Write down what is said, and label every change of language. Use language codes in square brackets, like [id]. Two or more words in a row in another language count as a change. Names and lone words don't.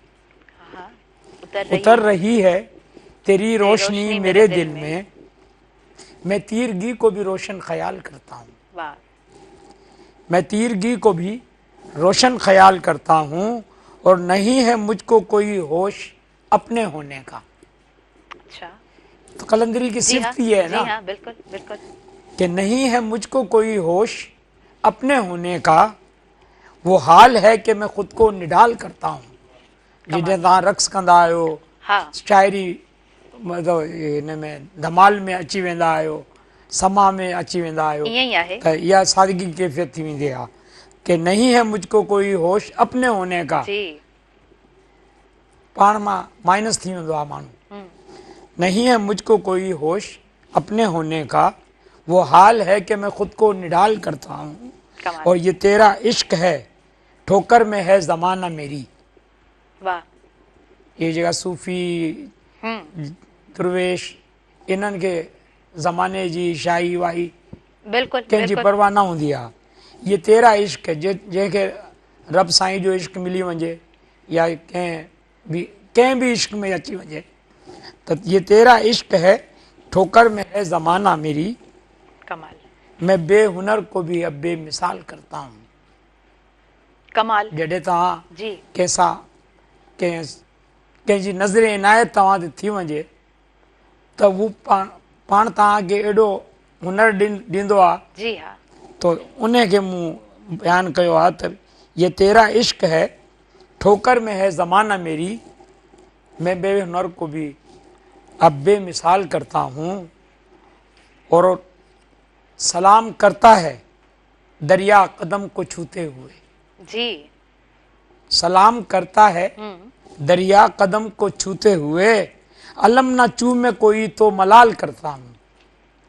[ur] اتر رہی ہے تیری روشنی میرے دل میں، میں تیرگی کو بھی روشن خیال کرتا ہوں، میں تیرگی کو بھی روشن خیال کرتا ہوں اور نہیں ہے مجھکو کوئی ہوش اپنے ہونے کا. اچھا، تو قلندری کی صفت یہ ہے نا، بالکل بالکل، کہ نہیں ہے مجھکو کوئی ہوش اپنے ہونے کا، وہ حال ہے کہ میں خود کو نڈھال کرتا ہوں. [sd] जिन्हें तव्हां रक्स कंदा आहियो, शाइरी मतिलबु हिन में धमाल में अची वेंदा आहियो, समा में अची वेंदा आहियो, त इहा सादगी कैफ़ियत थी वेंदी आहे कि [ur] نہیں ہے مجھکو کوئی ہوش اپنے ہونے کا, [sd] पाण मां माइनस थी वेंदो आहे माण्हू, [ur] نہیں ہے مجھکو کوئی ہوش اپنے ہونے کا، وہ حال ہے کہ میں خود کو نڈھال کرتا ہوں اور یہ تیرا عشق ہے ٹھوکر میں ہے زمانہ میری. [sd] ये जगह सूफ़ी दुर्वेश इन्हनि खे ज़माने जी शाही वाही कंहिंजी परवाह न हूंदी आहे। [ur] یہ تیرا عشق ہے, [sd] जंहिंखे रब साईं जो इश्क मिली वञे या कंहिं भी इश्क में अची वञे तो [ur] یہ تیرا عشق ہے ٹھوکر میں ہے زمانہ میری، کمال، میں بے ہنر کو بھی اب بے مثال کرتا ہوں. कमाल, [sd] जॾहिं तव्हां कंहिंसां कंहिंजी नज़र इनायत तव्हां ते थी वञे त हू पाण तव्हांखे एॾो हुनर ॾींदो आहे, तो उनखे मूं बयानु कयो आहे त [ur] یہ تیرا عشق ہے ٹھوکر میں ہے زمانہ میری، میں بے ہنر کو بھی اب بے مثال کرتا ہوں اور سلام کرتا ہے دریا قدم کو چھوتے ہوئے. جی، سلام کرتا ہے دریا قدم کو چھوتے ہوئے، علم نہ چومے کوئی تو ملال کرتا ہوں.